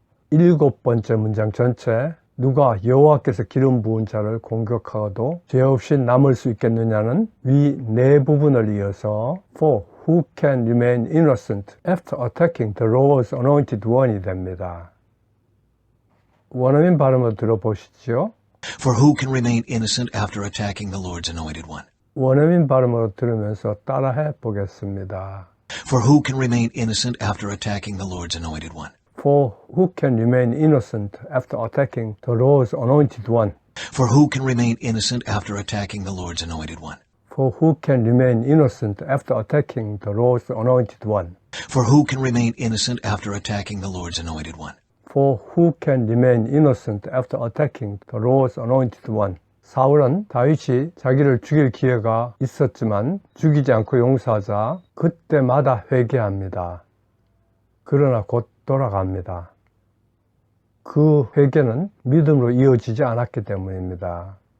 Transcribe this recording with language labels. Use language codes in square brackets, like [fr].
[ko] 일곱 번째 문장 전체 누가 여호와께서 기름 부은 자를 공격하고도 죄 없이 남을 수 있겠느냐는 위 네 부분을 이어서 [en] for who can remain innocent after attacking the Lord's anointed one [ko] 이 됩니다. 원어민 발음을 들어보시죠. [en] For who can remain innocent after attacking the Lord's anointed one? [ko] 원어민 발음으로 들으면서 따라해 보겠습니다. [en] For who can remain innocent after attacking the Lord's anointed one? For who can remain innocent after attacking the Lord's anointed one? For who can remain innocent after attacking the Lord's anointed one? For who can remain innocent after attacking the Lord's anointed one? For who can remain innocent after attacking the Lord's anointed one? For who can remain innocent after attacking the Lord's anointed one? [ko] 사울은 다윗이 자기를 죽일 기회가 있었지만 죽이지 않고 용서하자 그때마다 회개합니다. 그러나 곧 돌아갑니다. 그 회개는 믿음으로 이어지지 않았기 때문입니다.